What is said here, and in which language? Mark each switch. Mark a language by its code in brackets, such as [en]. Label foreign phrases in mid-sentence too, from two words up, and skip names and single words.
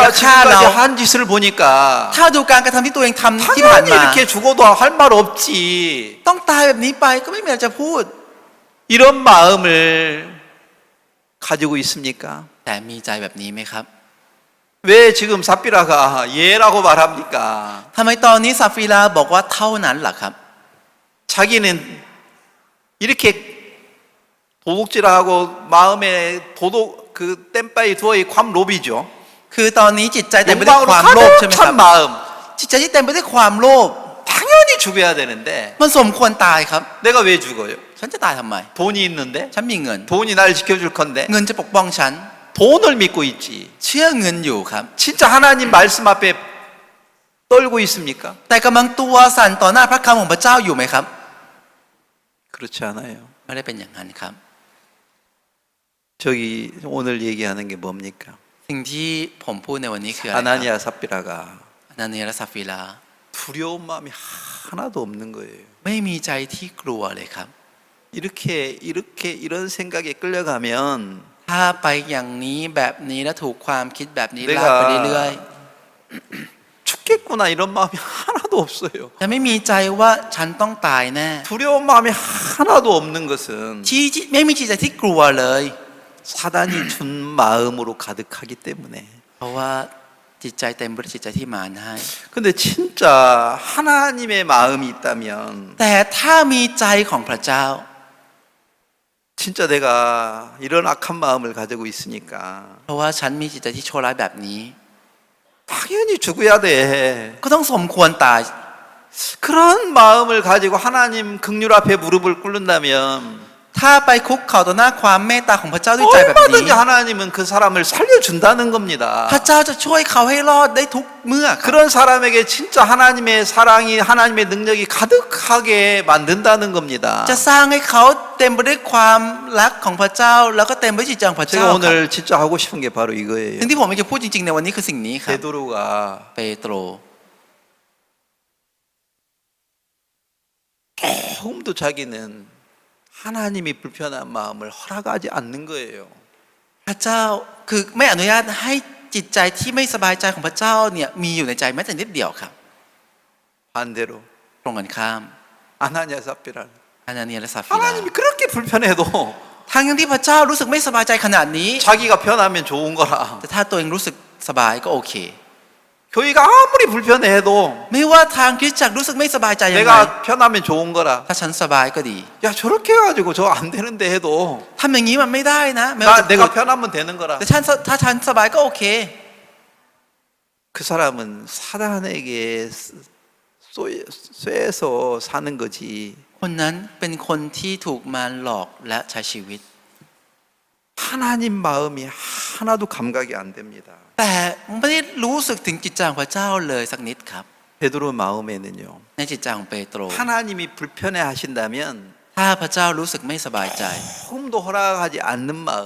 [ko] 내가 [th] ฆ่าเรา [ko] 지금까지 한 짓을 보니까 [th] ถ้าดูการกระทำที่ตัวเองทำที่ผ่าน [ko] 당연히 [th] มา [ko] 이렇게 죽어도 할 말 없지. [th] ต้องตายแบบนี้ไปก็ไม่มีอะไรจะพูด [ko] 이런 마음을 가지고 있습니까? [th] แต่มีใจแบบนี้ไหมครับ [ko] 왜 지금 삽비라가 예라고 말합니까? [th] ทำไมตอนนี้ซาฟีลาบอกว่าเท่านั้นล่ะครับ [ko] 자기는 이렇게 도둑질하고 마음에 도둑 그 땜바이 두어이 괌로비죠. [th] คือตอนนี้จิตใจเต็มไปด้วย [ko] 욕망으로 [th] ความโลภใช่ไหมครับ [ko] 가득 찬 마음. [th] จิตใจที่เต็มไปด้วยความโลภ [ko] 당연히 죽어야 되는데 [th] มันสมควรตายครับ [ko] 내가 왜 죽어요? [th] ฉันจะตายทำไม [ko] 돈이 있는데 [th] ฉันมีเงิน [ko] 돈이 날 지켜줄 건데 [th] เงินจะปกป้องฉัน [ko] 돈을 믿고 있지. [th] เชื่อเงินอยู่ครับ [ko] 진짜 하나님 말씀 앞에 떨고 있습니까? [th] แต่กำลังตัวสั่นต่อหน้าพระคำของพระเจ้าอยู่ไหมครับ [ko] 그렇지 않아요. [th] ไม่ได้เป็นอย่างนั้นครับ [ko] 저기 오늘 얘기하는 게 뭡니까? [th] สิ่งที่ผมพูดในวันนี้คืออะไรครับ [ko] 아나니아 삽비라가 [th] อานาเนียและซาฟีลา [ko] 두려운 마음이 하나도 없는 거예요. [th] ไม่มีใจที่กลัวเลยครับ [ko] 이렇게 이런 생각에 끌려가면 [th] ถ้าไปอย่างนี้แบบนี้แล้วถูกความคิดแบบนี้ [ko] 내가 [th] ลากไปเรื่อย [ko] 죽겠구나 이런 마음이 하나도 없어요. [th] ๆจะไม่มีใจว่าฉันต้องตายแน่ [ko] 두려운 마음이 하나도 없는 것은 [th] ที่ไม่มีจิตใจที่กลัวเลย [ko] 사단이 준 마음으로 가득하기 때문에. [th] เพราะว่าจิตใจเต็มไปด้วยจิตใจที่มารให้ [ko] 근데 진짜 하나님의 마음이 있다면 [th] แต่ถ้ามีใจของพระเจ้า [ko] 진짜 내가 이런 악한 마음을 가지고 있으니까 [th] เพราะว่าฉันมีจิตใจที่ชั่วร้ายแบบนี้ [ko] 당연히 죽어야 돼. [th] ก็ต้องสมควรตาย [ko] 그런 마음을 가지고 하나님 긍휼 앞에 무릎을 꿇는다면 [th] ถ้าไปคุกเข่าต่อหน้าความเมตตาของพระเจ้าด้วยใจแบบนี้ [ko] 얼마든지 하나님은 그 사람을 살려준다는 겁니다. [th] พระเจ้าจะช่วยเขาให้รอดได้ทุกเมื่อครับ [ko] 그런 사람에게 진짜 하나님의 사랑이 하나님의 능력이 가득하게 만든다는 겁니다. [th] จะสร้างให้เขาเต็มไปด้วยความรักของพระเจ้า แล้วก็เต็มไปด้วยจิตใจของพระเจ้า [ko] 제가 [th] ครับ [ko] 오늘 진짜 하고 싶은 게 바로 이거예요. [th] สิ่งที่ผมอยากจะพูดจริงๆในวันนี้คือสิ่งนี้ครับ [ko] 베드로가 [th] เปโตร [ko] 조금도 자기는 하나님이 불편한 마음을 허락하지 않는 거예요. [th] พระเจ้าคือไม่อนุญาตให้จิตใจที่ไม่สบายใจของพระเจ้าเนี่ยมีอยู่ในใจแม้แต่นิดเดียวครับ [ko] 반대로 [th] ตรงกันข้าม [ko] 아나니아 삽비라 [th] อานาเนียและซาฟีลา [ko] 하나님이 그렇게 불편해도 [th] ทั้งที่พระเจ้ารู้สึกไม่สบายใจขนาดนี้ [ko] 자기가 편하면 좋은 거라. [th] แต่ถ้าตัวเองรู้สึกสบายก็โอเค [ko] 교회가 아무리 불편해도 [th] ไม่ว่าทางคริสตจักรรู้สึกไม่สบายใจยังไง [ko] 내가 편하면 좋은 거라. [th] ถ้าฉันสบายก็ดี [ko] 야 저렇게 해가지고 저 안 되는데 해도 [th] ทำอย่างนี้มันไม่ได้นะแม้ว่าจะ [ko] 내가 편하면 되는 거라. [th] แต่ถ้าฉันสบายก็โอเค [ko] 그 사람은 사단에게 쇠해서 사는 거지. [th] คนนั้นเป็นคนที่ถูกมารหลอกและใช้ชีวิต [ko] 하나님 마음이 하나도 감각이 안 됩니다. [th] แต่ไม่ได้รู้สึกถึงจิตใจของพระเจ้าเลยสักนิดครับ [ko] 베드로 마음에는요. [th] ในจิตใจของเปโตร [ko] 하나님이 불편해 하신다면 [th] ถ้าพระเจ้ารู้สึกไม่สบายใจ [ko] 조금도 허락하지 않는 마음.